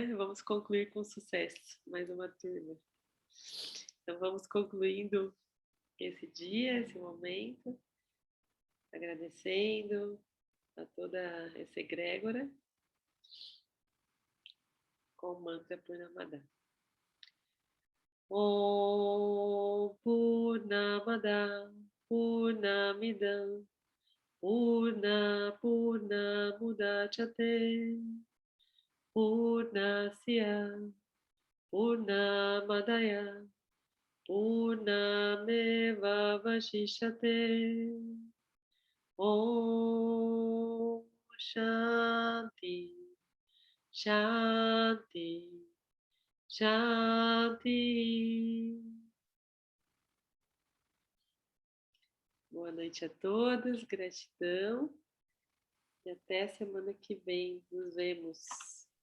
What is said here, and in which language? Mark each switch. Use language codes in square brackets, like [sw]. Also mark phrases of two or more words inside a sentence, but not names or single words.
[pt] Vamos concluir com sucesso mais uma turma. Então, vamos concluindo esse dia, esse momento, agradecendo a toda essa egrégora com o mantra Purnamada. [sa] Om Purnamada Purnamidam Purna Mudachyate Purnasya Purnamadaya Purnameva Vashishyate. Om Shanti Shanti Shanti. [pt] Boa noite a todos, gratidão e até semana que vem. Nos vemos.